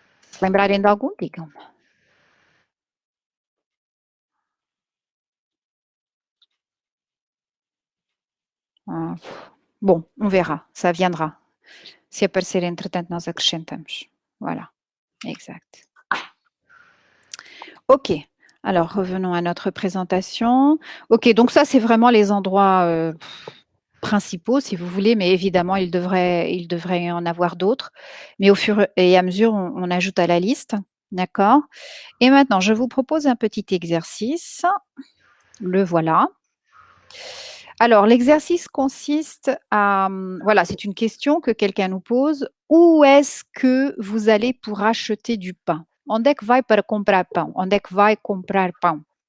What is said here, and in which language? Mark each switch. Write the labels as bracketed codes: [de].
[pt] Se lembrarem de algum, digam. Bom, [fr] on verra, ça viendra. [pt] Se aparecer, entretanto, nós acrescentamos. [fr] Voilà, exact. Ok, alors revenons à notre présentation. Ok, donc ça, c'est vraiment les endroits principaux, si vous voulez, mais évidemment, il devrait y en avoir d'autres. Mais au fur et à mesure, on ajoute à la liste. D'accord? Et maintenant, je vous propose un petit exercice. Le voilà. Alors, l'exercice consiste à, voilà, c'est une question que quelqu'un nous pose. Où est-ce que vous allez pour acheter du pain? [pt] Onde é que vai para comprar pão? Onde é que vai comprar pão?